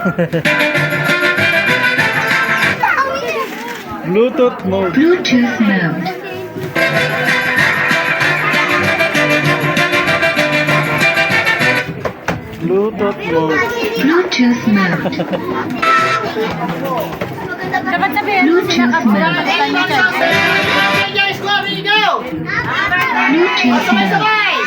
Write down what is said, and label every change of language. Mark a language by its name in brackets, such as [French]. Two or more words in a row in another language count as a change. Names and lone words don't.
[English] Bluetooth mode. Bluetooth mode. Bluetooth mode. Bluetooth mode. [Filipino] Dapat sabihin, [English] Bluetooth mode. [Filipino] dapat tayo [English] Bluetooth mode.